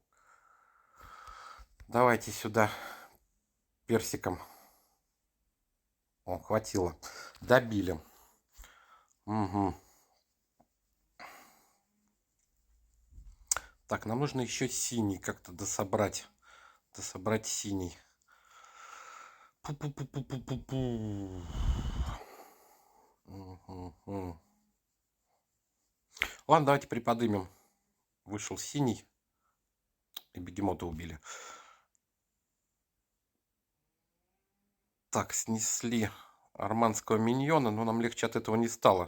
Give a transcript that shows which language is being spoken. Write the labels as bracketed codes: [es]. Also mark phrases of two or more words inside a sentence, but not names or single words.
[ru] Давайте сюда персиком. О, хватило. Добили. Угу. Так, нам нужно еще синий как-то дособрать. Дособрать синий. Пу-пу-пу-пу-пу-пу-пу. Угу. Ладно, давайте приподымем. Вышел синий. И бегемота убили. Так, снесли арманского миньона, но нам легче от этого не стало.